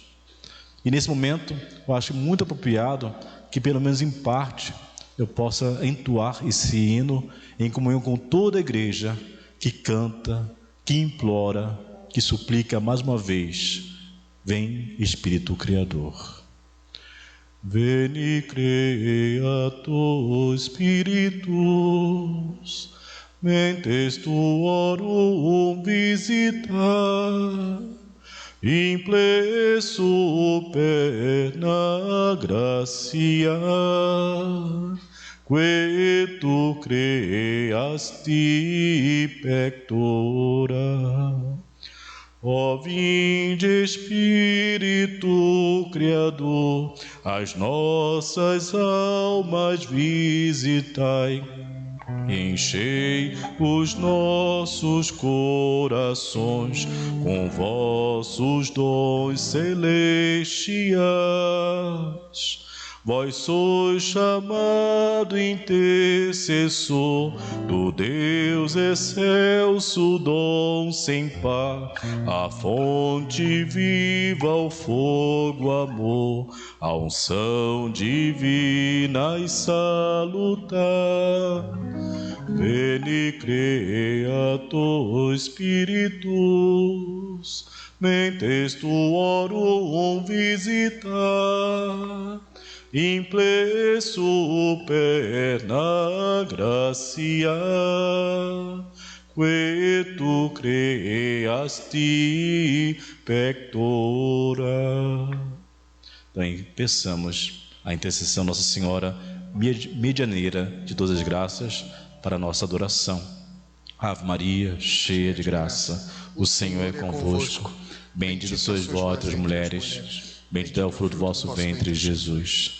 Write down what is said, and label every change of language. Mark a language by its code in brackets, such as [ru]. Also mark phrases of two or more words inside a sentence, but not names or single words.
[pt] E nesse momento, eu acho muito apropriado que, pelo menos em parte, eu possa entoar esse hino em comunhão com toda a igreja que canta, que implora, que suplica mais uma vez: vem Espírito Criador. [la] Veni Creator Spiritus, mentes tuorum visita, imple superna gratia, que tu creasti pectora. [pt] Ó vinde Espírito Criador, as nossas almas visitai, enchei os nossos corações com vossos dons celestiais. Vós sois chamado intercessor do Deus excelso, dom sem par, a fonte viva, o fogo, amor, a unção divina e salutar. [la] Veni creator spiritus, mentes tuorum visitar, imple superna gratia, que tu creasti pectora. [pt] Então, peçamos a intercessão Nossa Senhora, medianeira de todas as graças, para a nossa adoração. Ave Maria, cheia de graça, o Senhor é convosco. Bendita sois vós entre as mulheres, bendito é o fruto do vosso ventre, Jesus.